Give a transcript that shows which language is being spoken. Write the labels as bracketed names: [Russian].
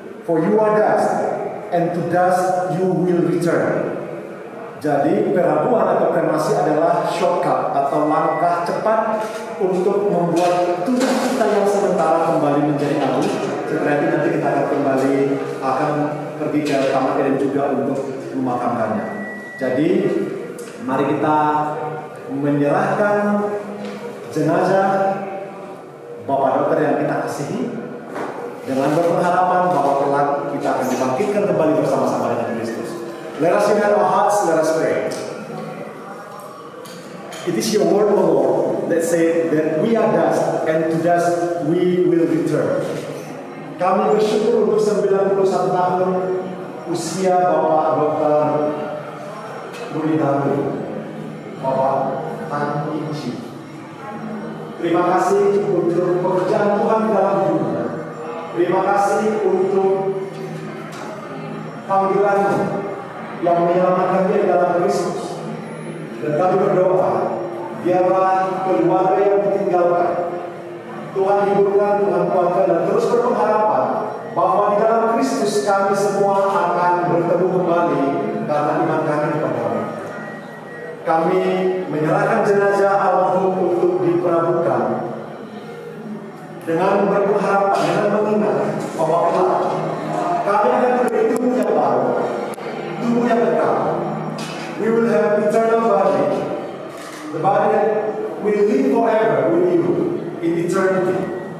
[English] For you are dust, and to dust you will return. [Indonesian] Jadi perabuan atau kremasi adalah shortcut atau langkah cepat untuk membuat tubuh kita yang sementara kembali menjadi abu. Setelah itu nanti kita akan pergi ke Taman Eden juga untuk memakamkannya. Jadi mari kita menyerahkan jenazah Bapak Dokter yang kita kasihi dengan berpengharapan bahwa kelak kita akan dibangkitkan kembali bersama-sama dengan Kristus. [English] Let us unite our hearts, let us pray. It is your word, O Lord, that say that we are dust, and to dust we will return. [Indonesian] Kami bersyukur untuk 91 tahun usia Bapak Dr. Udi Darwin, Bapak Tan Inci. Terima kasih untuk pekerjaan Tuhan dalam hidupnya. Terima kasih untuk panggilan yang menyelamatkan dia dalam Kristus. Dan kami berdoa, biarlah keluarga yang ditinggalkan Tuhan hiburkan, Tuhan kuatkan, dan terus berpengharapan bahwa di dalam Kristus kami semua akan bertemu kembali karena iman kami kepada-Nya. Kami menyerahkan jenazah almarhum untuk diperabukan dengan berpengharapan, dengan mengingat bahwa kelak kami akan memiliki tubuh yang baru, tubuh yang kekal. [English] We will have eternal body, the body that will live forever with you in eternity.